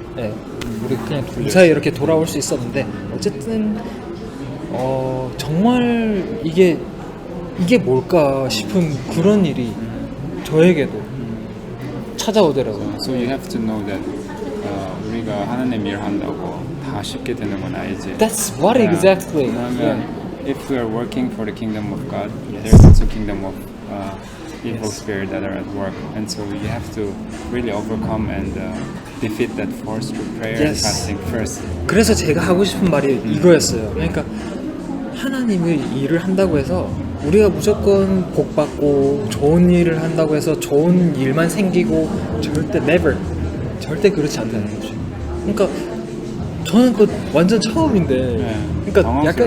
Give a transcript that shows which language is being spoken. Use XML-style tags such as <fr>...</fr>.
<ko>예, 우리 그냥 무사히 이렇게 돌아올 수 있었는데 어쨌든 정말 이게 뭘까 싶은 그런 일이 저에게도 찾아오더라고요.</ko> <en>So you have to know that</en> <ko>우리가 하나님 일한다고 다 쉽게 되는 건 아니지.</ko> <en>That's what exactly.</en> <ko>왜냐면</ko> <en>if we are working for the kingdom of God, there's also kingdom of evil spirit that are at work, and so you have to really overcome and defeat that force through prayer and Yes. fasting first.</en> <ko>그래서 제가 하고 싶은 말이 이거였어요. 그러니까 하나님의 일을 한다고 해서 우리가 무조건 복 받고 좋은 일을 한다고 해서 좋은 일만 생기고 절대 never 절대 그렇지 않다는 거죠. 그러니까 저는 그 완전 처음인데 그러니까 약간</ko>